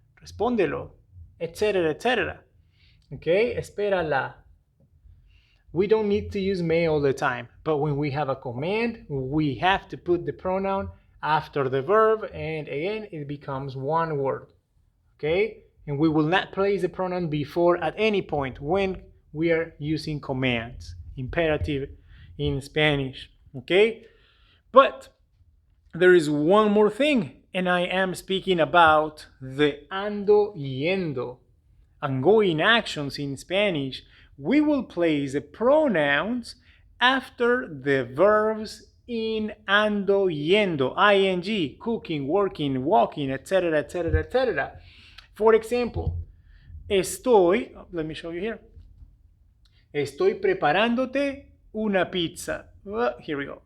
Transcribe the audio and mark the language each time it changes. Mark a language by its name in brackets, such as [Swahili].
[Spanish] Respóndelo, etcétera, etcétera. Okay? Espérala. [English] We don't need to use me all the time, but when we have a command, we have to put the pronoun after the verb, and again, it becomes one word, okay? And we will not place the pronoun before at any point when we are using commands, imperative in Spanish, okay? But there is one more thing, and I am speaking about the ando yendo, ongoing actions in Spanish. We will place the pronouns after the verbs in ando yendo, ing, cooking, working, walking, etc., etc., etc. For example, let me show you here. [Spanish] Estoy preparándote una pizza. [English] Here we go.